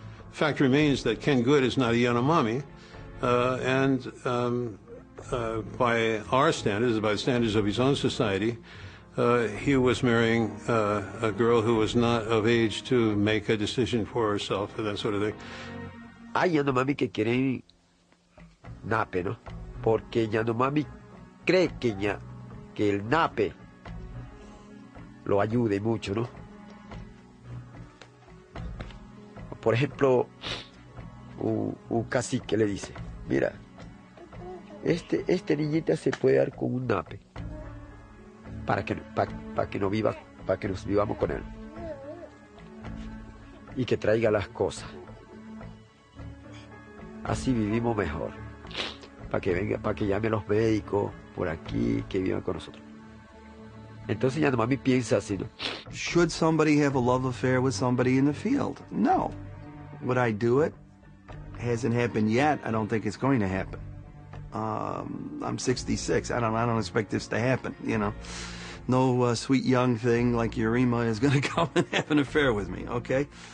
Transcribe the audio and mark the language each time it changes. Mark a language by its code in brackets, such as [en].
[en] Fact remains that Ken Good is not a Yanomami, and by our standards, by the standards of his own society, he was marrying a girl who was not of age to make a decision for herself, and that sort of thing. [es] Hay Yanomami que quieren nape, ¿no? Porque Yanomami cree que el nape lo ayude mucho, ¿no? Por ejemplo, un cacique le dice, mira, este niñita se puede dar con un nape. Para que nos vivamos con él y que traiga las cosas. Así vivimos mejor. Para que venga, para que llame a los médicos por aquí, que vivan con nosotros. Entonces Yanomami piensa así, ¿no? [en] Should somebody have a love affair with somebody in the field? No. Would I do it? Hasn't happened yet. I don't think it's going to happen. I'm 66. I don't expect this to happen, you know. No sweet young thing like Urema is going to come and have an affair with me, okay?